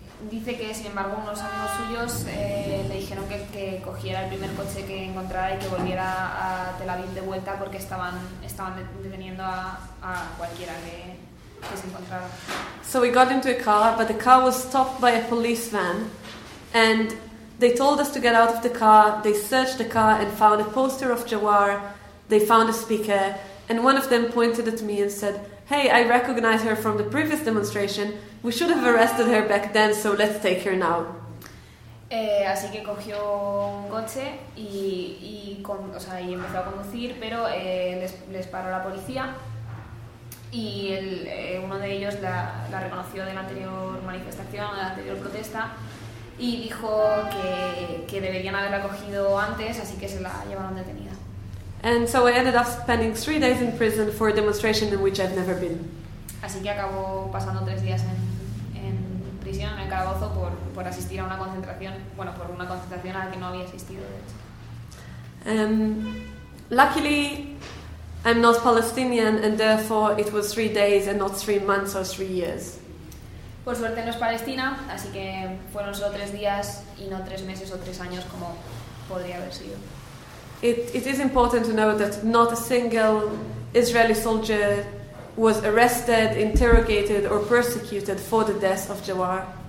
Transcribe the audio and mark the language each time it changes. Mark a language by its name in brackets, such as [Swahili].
[Spanish] Dice que sin embargo unos amigos suyos le dijeron que cogiera el primer coche que encontrara y que volviera a Tel Aviv de vuelta porque estaban deteniendo a cualquiera que se encontrara. [English] So we got into a car, but the car was stopped by a police van, and they told us to get out of the car. They searched the car and found a poster of Jawar. They found a speaker, and one of them pointed at me and said, "Hey, I recognize her from the previous demonstration. We should have arrested her back then, so let's take her now." [Spanish] Así que cogió un coche y empezó a conducir, pero les paró la policía, y uno de ellos la reconoció de la anterior manifestación, de la anterior protesta, y dijo que deberían haberla cogido antes, así que se la llevaron detenida. [English] And so I ended up spending 3 days in prison for a demonstration in which I've never been. [Spanish] Así que acabo pasando 3 días en prisión, en el calabozo, por asistir a una concentración, bueno, por una concentración a la que no había asistido, de hecho. [English] Luckily, I'm not Palestinian, and therefore it was 3 days and not 3 months or 3 years. [Spanish] Por suerte no es palestina, así que fueron solo 3 días y no 3 meses o 3 años como podría haber sido. [English] It is important to know that not a single Israeli soldier was arrested, interrogated or persecuted for the death of Jawahar.